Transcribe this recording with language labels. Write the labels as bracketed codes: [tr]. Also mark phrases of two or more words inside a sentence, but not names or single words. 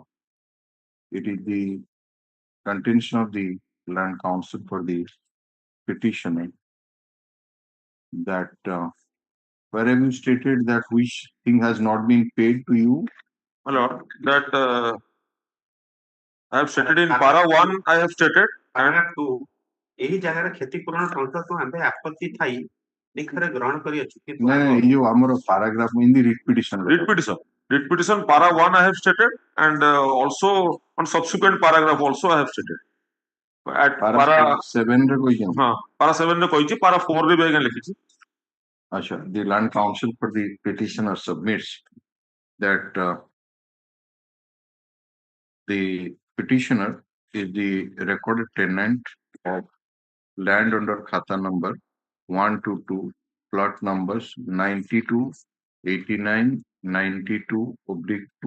[en] It is the contention of the Land Council for the petitioner that where have you stated that which thing has not been paid to you? My lord, that I have stated in para 1, I have stated, and [or] paragraph 2 ଏହି ଜାଗାରେ କ୍ଷତିପୂରଣ ସଂଖ୍ୟାକୁ ଆମେ ଆପତ୍ତି ଥାଇ ଲିଖରେ ଗ୍ରହଣ କରିଅଛୁ କିନ୍ତୁ ନାଇଁ ଆମ ଏଇ ଯୋଉ ଆମର ପାରାଗ୍ରାଫ [en] in the writ petition writ petition para 1 I have stated, and also on subsequent paragraph also I have stated. At [or] para 7 ରେ କହିଛନ୍ତି ହଁ para 7 ରେ କହିଛି, para 4 ରେ ବି ଆଜ୍ଞା ଲେଖିଛି। ଆଚ୍ଛା, [en] the land council for the petitioner submits that the petitioner is the recorded tenant of land under khata number 122, plot numbers 92, 89, 92 oblique